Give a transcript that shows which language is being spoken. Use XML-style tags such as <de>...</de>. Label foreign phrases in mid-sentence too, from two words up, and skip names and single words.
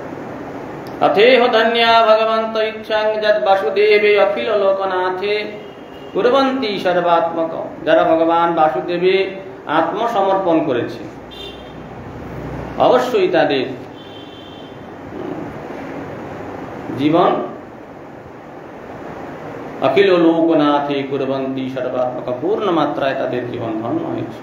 <sa>अथेह धन्या भगवन्त इच्छं यद् वासुदेवे अखिल लोकनाथे কুর্বন্তি সর্বাত্মক,</sa> <bn>যারা ভগবান বাসুদেবে আত্মসমর্পণ করেছে অবশ্যই তাদের জীবন</bn> <sa>অখিল লোকনাথে কুর্বন্তি সর্বাত্মক,</sa> <bn>পূর্ণ মাত্রায় তাদের জীবন ধন্য হয়েছে।</bn>